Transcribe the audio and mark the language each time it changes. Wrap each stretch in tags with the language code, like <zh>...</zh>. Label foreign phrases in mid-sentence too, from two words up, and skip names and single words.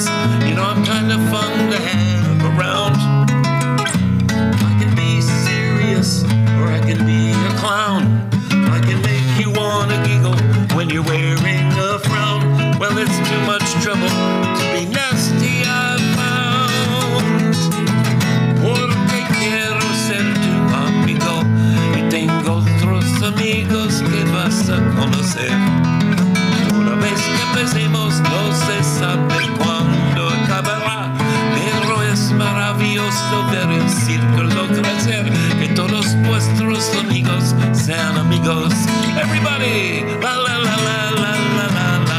<en>You know, I'm kind of fun to have around. I can be serious, or I can be a clown. I can make you want to giggle when you're wearing a frown. Well, it's too much trouble to be nasty, I've found.</en> <es>Porque quiero ser tu amigo y tengo otros amigos que vas a conocer. Una vez que empecemos no se sabe cuándo acabará, pero es maravilloso ver el círculo crecer, que todos vuestros amigos sean amigos.</es> <en>Everybody, la la la la la la la la.</en>